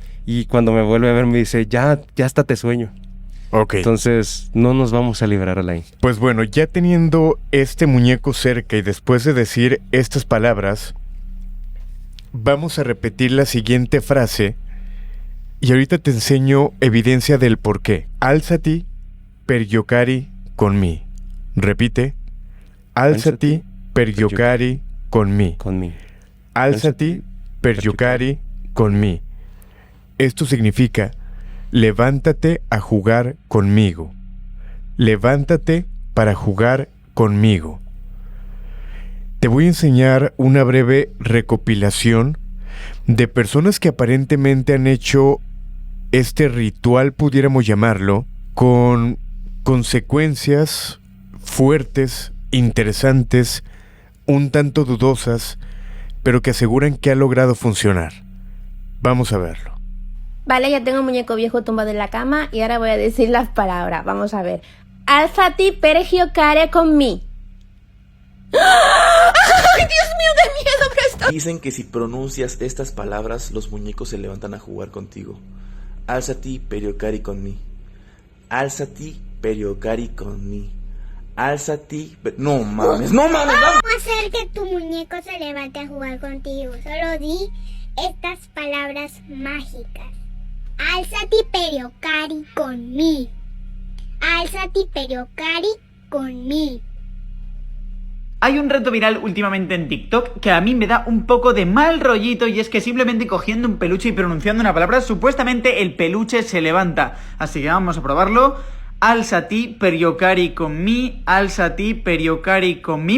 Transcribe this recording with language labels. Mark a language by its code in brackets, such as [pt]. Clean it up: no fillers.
[es] Y cuando me vuelve a ver me dice, ya hasta te sueño. Ok. Entonces no nos vamos a librar, Alain. Pues bueno, ya teniendo este muñeco cerca y después de decir estas palabras, vamos a repetir la siguiente frase y ahorita te enseño evidencia del por qué. [it] Alzati per giocare con me. [es] Repite. [it] Alzati per giocare con me. Alzati per giocare con me. [es] Esto significa, levántate a jugar conmigo. Levántate para jugar conmigo. Te voy a enseñar una breve recopilación de personas que aparentemente han hecho este ritual, pudiéramos llamarlo, con consecuencias fuertes, interesantes, un tanto dudosas, pero que aseguran que ha logrado funcionar. Vamos a verlo. Vale, ya tengo un muñeco viejo tumbado en la cama y ahora voy a decir las palabras. Vamos a ver. [it] Alzati per giocare con me. [es] ¡Ay, Dios mío, qué miedo que estoy! Dicen que si pronuncias estas palabras, los muñecos se levantan a jugar contigo. [it] Alzati per giocare con me. Alzati per giocare con me. Alzati... [es] No mames, no mames. ¿Cómo hacer que tu muñeco se levante a jugar contigo? Solo di estas palabras mágicas. [it] Alzati per giocare con me. Alzati per giocare con me. [es] Hay un reto viral últimamente en TikTok que a mí me da un poco de mal rollito y es que simplemente cogiendo un peluche y pronunciando una palabra, supuestamente el peluche se levanta. Así que vamos a probarlo. [it] Alzati per giocare con me. Alzati per giocare con me.